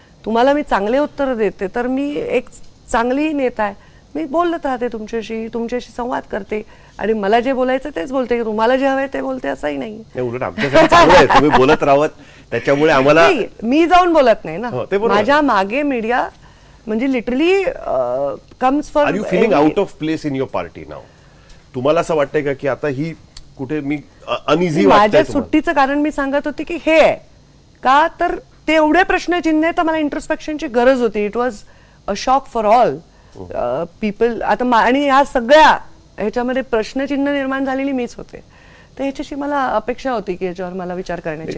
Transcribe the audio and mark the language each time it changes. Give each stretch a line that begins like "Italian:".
Marathi: तुम्हाला मी चांगले उत्तर देते तर मी एक चांगली नेता आहे, मी बोलत राहते तुमच्याशी संवाद करते आणि मला जे बोलायचं तेच बोलते. तुम्हाला जे हवंय ते बोलते असंही नाही. उलट आमच्यासाठी चांगलं आहे तुम्ही बोलत राहत, त्याच्यामुळे आम्हाला मी जाऊन बोलत नाही ना. ते बरोबर. माझ्या मागे मीडिया म्हणजे
English: Literally comes for. Are you feeling out of place in your party now?
Marathi: तुम्हाला असं वाटतंय का की आता ही कुठे मी अनइझी वाटतंय? माझ्या सुट्टीचं कारण मी सांगत होते की हे आहे का, तर ते एवढे प्रश्नचिन्ह आहे तर मला इंट्रोस्पेक्शनची गरज होती.
English: It was a shock for all people.
Marathi: आता आणि ह्या सगळ्या ह्याच्यामध्ये प्रश्नचिन्ह निर्माण झालेली मीच होते, तर ह्याच्याशी मला अपेक्षा होती की याच्यावर मला विचार करण्याची.